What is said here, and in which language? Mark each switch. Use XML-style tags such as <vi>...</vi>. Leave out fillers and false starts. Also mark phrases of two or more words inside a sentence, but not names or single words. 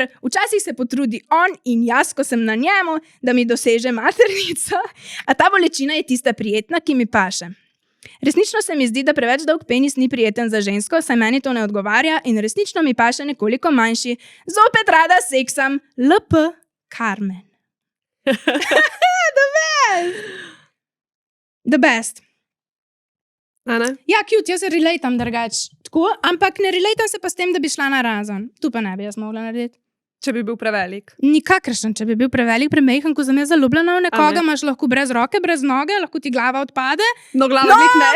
<sl>Včasih se potrudi on in jaz, ko sem na njemu, da mi doseže maternico, a ta bolečina je tista prijetna, ki mi paše. Resnično se mi zdi, da preveč dolg penis ni prijeten za žensko, saj meni to ne odgovarja in resnično mi paše nekoliko manjši. Zopet rada seksam. LP Carmen.</sl> <en>The best.</en> <sl>Ja, cute, jaz se relatam drugače. Tako, ampak ne relatam se pa s tem, da bi šla na razen. Tu pa ne bi jaz mogla narediti. Če bi bil prevelik. Nikakršen, če bi bil prevelik, premejhen, ko sem jaz zaljubljena v nekoga, A ne. imaš lahko brez roke, brez noge, lahko ti glava odpade. No, glava glih ne.</sl>